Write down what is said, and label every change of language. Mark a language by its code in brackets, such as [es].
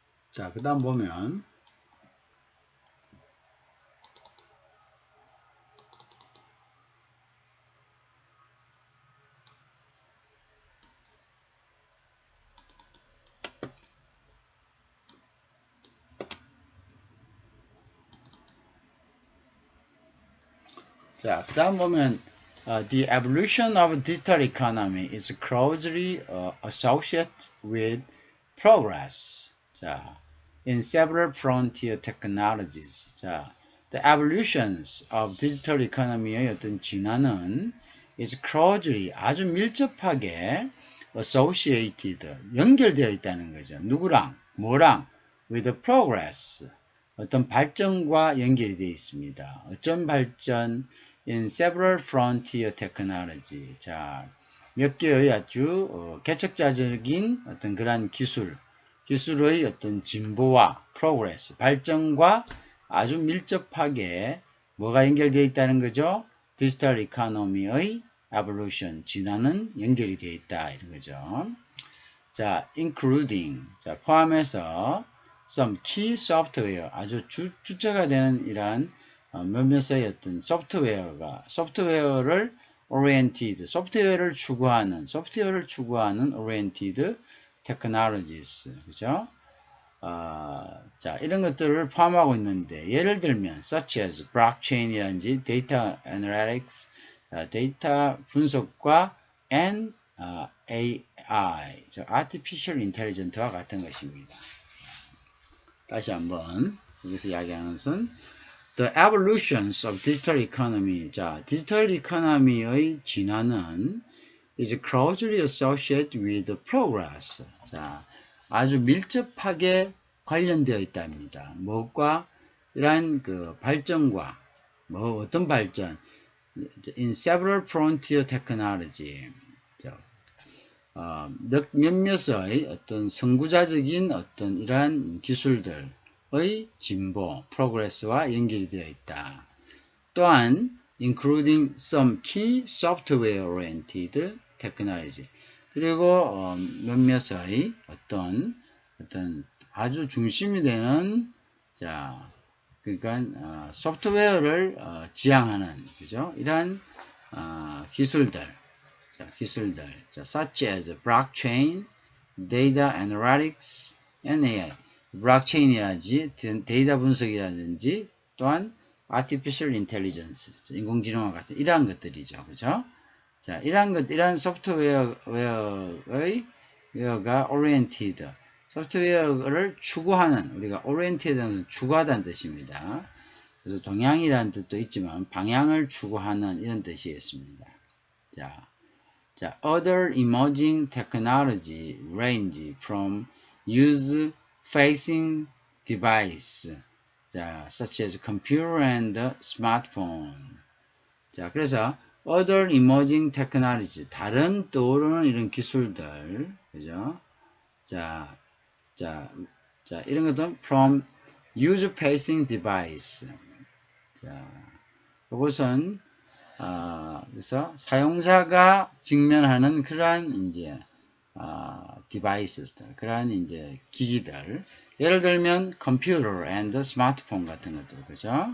[ko] 자, 그 다음 보면, 자, 그 다음 보면 [en] the evolution of digital economy is closely associated with progress. 자, in several frontier technologies. [ko] 자, [en] the evolutions of digital economy [ko] 의 어떤 진화는 [en] is closely [ko] 아주 밀접하게 [en] associated [ko] 연결되어 있다는 거죠. 누구랑? 뭐랑? [en] with progress. [ko] 어떤 발전과 연결이 되어 있습니다. 어떤 발전? [en] In several frontier technology. [ko] 자, 몇 개의 아주 개척자적인 어떤 그러한 기술의 어떤 진보와 progress, 발전과 아주 밀접하게 뭐가 연결되어 있다는 거죠? 디지털 이코노미의 evolution, 진화는 연결이 되어 있다 이런 거죠. 자, including, 자, 포함해서 [en] some key software, [ko] 아주 주체가 되는 이러한 몇몇의 어떤 소프트웨어를 oriented, 소프트웨어를 추구하는 [en] oriented technologies, [ko] 그죠? 자, 이런 것들을 포함하고 있는데, 예를 들면, [en] such as [ko] blockchain이라든지 [en] data analytics, [ko] 데이터 분석과 [en] and AI, artificial intelligence [ko] 와 같은 것입니다. 다시 한번 여기서 이야기하는 것은 [en] The evolutions of digital economy. [ko] 자, 디지털 이코노미의 진화는 [en] is closely associated with progress. [ko] 자, 아주 밀접하게 관련되어 있답니다. 무엇과? 이러한 그 발전과 어떤 발전? [en] In several frontier technology. [ko] 자, 몇몇의 어떤 선구자적인 어떤 이러한 기술들의 진보, progress와 연결이 되어 있다. 또한 [en] including some key software oriented technology. [ko] 그리고 몇몇의 어떤 아주 중심이 되는 자, 그러니까 소프트웨어를 지향하는 그죠? 이러한 기술들. [en] 자, such as blockchain, data analytics, and AI. [ko] 블록체인이라든지 데이터 분석이라든지 또한 [en] artificial intelligence, [ko] 인공지능과 같은 이러한 것들이죠, 그죠? 자, 이러한 소프트웨어가 oriented, 소프트웨어를 추구하는 우리가 oriented는 추구하다는 뜻입니다. 그래서 동향이라는 뜻도 있지만 방향을 추구하는 이런 뜻이겠습니다. [en] 자, other emerging technology range from use facing device, 자, such as computer and smartphone. [ko] 자, 그래서 [en] other emerging technology, [ko] 다른 떠오르는 이런 기술들, 그죠? 자, 이런 것들은 [en] from user facing device. [ko] 자, 이것은 그래서 사용자가 직면하는 그러한 이제 디바이스들, 그러한 이제 기기들, 예를 들면 컴퓨터 and 스마트폰 같은 것들, 그죠?